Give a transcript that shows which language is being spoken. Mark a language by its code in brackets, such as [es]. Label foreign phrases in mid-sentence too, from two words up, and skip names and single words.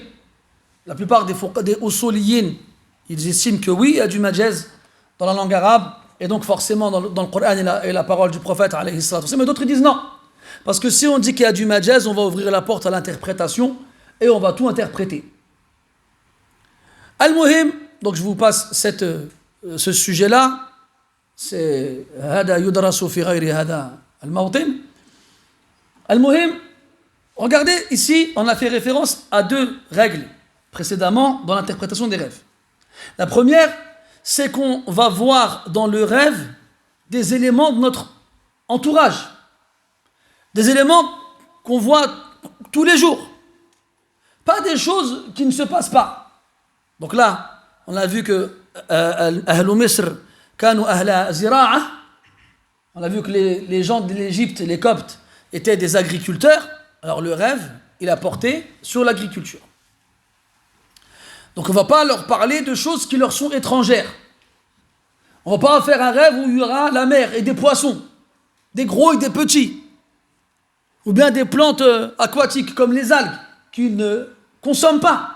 [fr] La plupart des usuliyin, ils estiment que oui, il y a du majaz dans la langue arabe, et donc forcément dans le Coran et la parole du prophète, [ar] عليه الصلاة والسلام. [fr] Mais d'autres disent non. Parce que si on dit qu'il y a du majaz, on va ouvrir la porte à l'interprétation, et on va tout interpréter. Al-Muhim, donc je vous passe ce sujet-là, c'est [ar] هذا يدرس في غير هذا الموطن. [fr] Al-Muhim, regardez ici, on a fait référence à 2 règles précédemment dans l'interprétation des rêves. La première, c'est qu'on va voir dans le rêve des éléments de notre entourage, des éléments qu'on voit tous les jours, pas des choses qui ne se passent pas. Donc là, on a vu que [ar] أهل مصر كانوا أهل زراعة. [fr] On a vu que les gens de l'Égypte, les Coptes, étaient des agriculteurs. Alors le rêve, il a porté sur l'agriculture. Donc on ne va pas leur parler de choses qui leur sont étrangères. On ne va pas faire un rêve où il y aura la mer et des poissons, des gros et des petits, ou bien des plantes aquatiques comme les algues qu'ils ne consomment pas.